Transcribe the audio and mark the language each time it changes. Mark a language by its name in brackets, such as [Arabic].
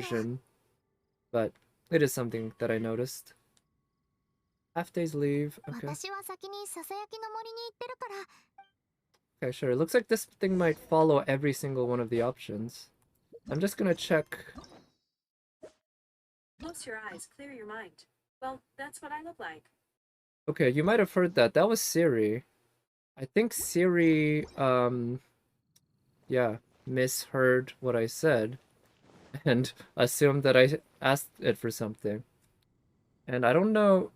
[English] confusion, but it is something that I noticed. Half days leave, okay. [Japanese] 私は先にささやきの森に行ってるから [English] Okay, sure. It looks like this thing might follow every single one of the options. I'm just gonna check. Close your eyes, clear your mind. Well, that's what I look like. Okay, you might have heard that. That was Siri. I think Siri, yeah, misheard what I said and assumed that I asked it for something. And I don't know.